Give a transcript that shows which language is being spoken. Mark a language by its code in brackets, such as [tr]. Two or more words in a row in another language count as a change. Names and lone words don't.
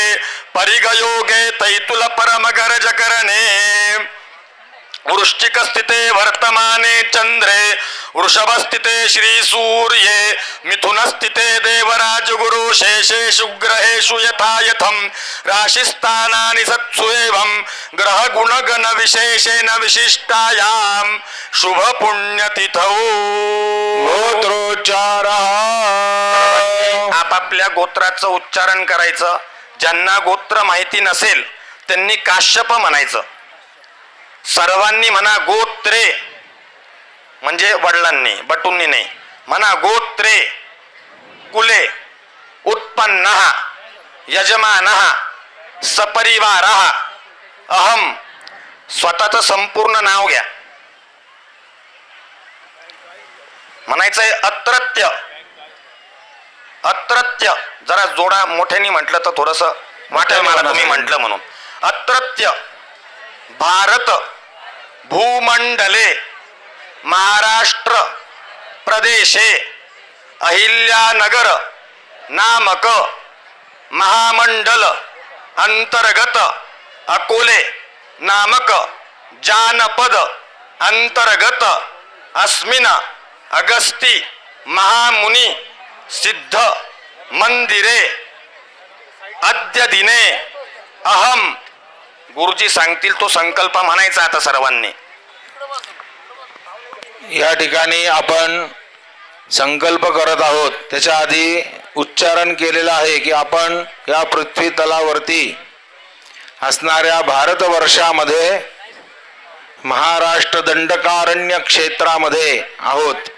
[sa] परिगयोगे तैतुल परमगरजकरणे वृश्चिक स्थिते वर्तमाने चंद्रे वृषभ स्थिते श्री सूर्ये मिथुन स्थिते देवराज गुरु शेषेषु ग्रहेषु यथा यथं राशिस्थानानि सत्सु एवं ग्रह गुणगण विशेषेण विशिष्टायां शुभ पुण्यतिथौ गोत्रोच्चारः [mr] आपापल्या गोत्राचं उच्चारण करायचं. ज्यांना गोत्र माहिती नसेल त्यांनी काश्यप म्हणायचं. सर्वांनी म्हणा गोत्रे, म्हणजे वडिलांनी बटूंनी नाही म्हणा. [sa] गोत्रे कुले उत्पन्नः यजमानः सपरिवारः अहम. [mr] स्वतःचं संपूर्ण नाव घ्या. म्हणायचंय अत्रत्य. अत्रत्य जरा जोडा मोठ्याने म्हटलं तर थोडस वाटेल मला तुम्ही म्हटलं म्हणून. [sa] अत्रत्य भारत भूमंडले महाराष्ट्र प्रदेशे अहिल्यानगर नामक महामंडल अंतर्गत अकोले नामक जानपद अंतर्गत अस्मिन अगस्ती महामुनि सिद्ध मंदिरे अद्य दिने अहम. [mr] गुरुजी सांगतील तो संकल्प म्हणायचा आता सर्वांनी. या ठिकाणी आपण संकल्प करत आहोत. त्याच्या आधी उच्चारण केलेलं आहे की आपण या पृथ्वी तलावरती असणाऱ्या भारतवर्षामध्ये महाराष्ट्र दंडकारण्य क्षेत्रामध्ये आहोत.